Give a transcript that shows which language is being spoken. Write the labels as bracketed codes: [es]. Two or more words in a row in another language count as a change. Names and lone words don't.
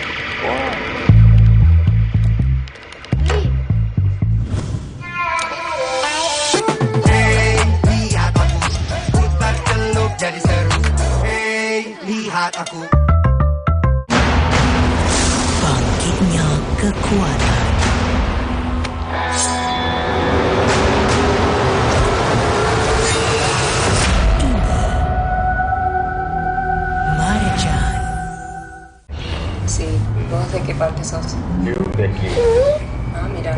[id] Hey, lihat aku, putar celup jadi seru. Hey, lihat aku. Bangkitnya kekuatan. [es] Sí, ¿vos de qué parte sos? Yo de aquí. Ah, mira.